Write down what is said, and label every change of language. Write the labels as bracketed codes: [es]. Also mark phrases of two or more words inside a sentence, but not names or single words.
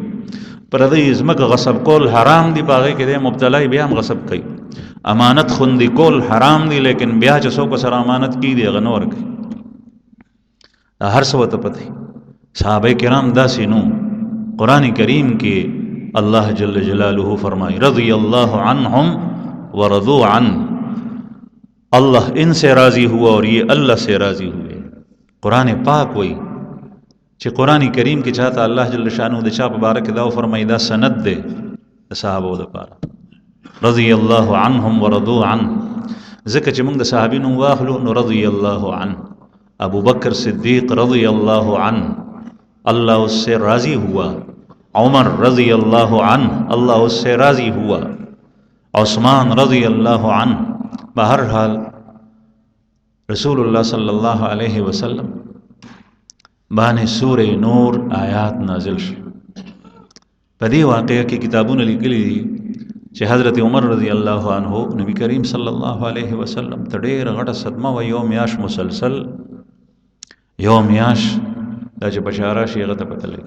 [ps] پردی ځمکه غصب کول حرام دي په هغې کې دی مبتلای بیا هم غصب کوي. امانت خوندي کول حرام دي لیکن بیا چې څوک سره امانت کېږي هغه نه ورکوي. دا هر څه ورته پته صحابه کرام داسې نو. قرآن کریم کې الله جل جلاله فرمائی [ar] رضی اللہ عنہم ورضوا عنہ [ur] اللہ ان سے راضی ہوا اور یہ اللہ سے راضی ہوئے. [ps] قرآن پاک وئی چې قرآن کریم کې چاته الله [ar] جل شانو [ps] د چا په باره کې دا فرمایي دا سند دی د صحابو دپاره [ar] رضی الله عنهم ورضوا عنه. [ps] ځکه چې موږ د صحابي نوم واخلو نو [ar] رضی الله عنه [ps] ابو بکر صدیق [ar] رضی الله عنه [ur] اللہ اس سے راضی ہوا. عمر [ar] رضی اللہ عنہ [ur] اللہ اس سے راضی ہوا. [ps] عثمان [ar] رضی اللہ عنہ. [ps] بہرحال رسول اللہ [ar] صلی اللہ علیہ وسلم [ps] باندې سورہ نور آیات نازل شو. په دې واقعه کې کتابونه لیکلي دي چې حضرت عمر [ar] رضی الله عنه [ps] نبی کریم [ar] صلی الله علیه وسلم [ps] ته ډېره غټه صدمه و. یو میاشت مسلسل یو میاشت دا چې بشاره شي هغه ته پته لګي.